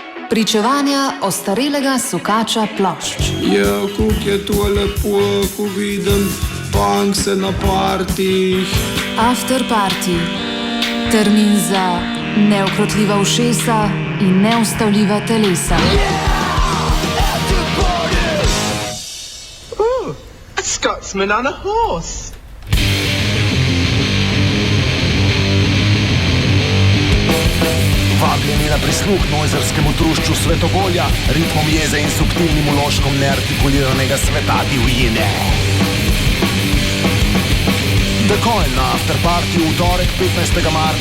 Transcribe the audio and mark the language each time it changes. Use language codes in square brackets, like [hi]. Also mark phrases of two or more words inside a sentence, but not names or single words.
[sl] Pričevanja ostarelega sukača plošč. Ja, kako je to lepo, ko vidim punkse na partijih. [en] After party. [sl] Termin za neukrotljiva ušesa in neustavljiva telesa. [en] A Scotsman on a horse. [sl] Vabljeni na prisluh nojzerskemu trušču svetovolja, ritmom jeze in subtilnim uložkom neartikuliranega sveta divjine. Takoj na afterpartiju v torek 15.